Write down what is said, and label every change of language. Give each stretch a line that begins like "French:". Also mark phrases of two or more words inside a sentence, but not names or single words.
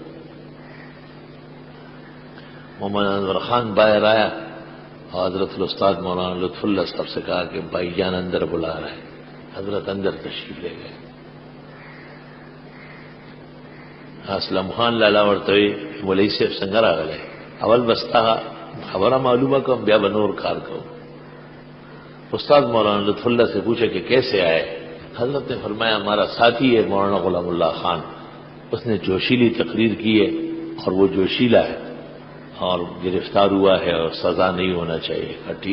Urdu: محمد انور خان باہر آیا اور حضرت الاستاد مولانا لطف اللہ صاحب سے کہا کہ بھائی جان اندر بلا رہے ہیں۔ حضرت اندر تشریف لے گئے۔
Pashto: اسلم خان لالا ورتوی مولوی صاحب سنگر
Urdu: آ گئے،
Pashto: اول بستا خبر معلومہ کو بیا بنور کار کو۔
Urdu: استاد مولانا لطف اللہ سے پوچھا کہ کیسے آئے؟ حضرت نے فرمایا ہمارا ساتھی ہے مولانا غلام اللہ خان، اس نے جوشیلی تقریر کی ہے اور وہ جوشیلا ہے اور گرفتار ہوا ہے اور سزا نہیں ہونا چاہیے۔ کہا ٹھیک۔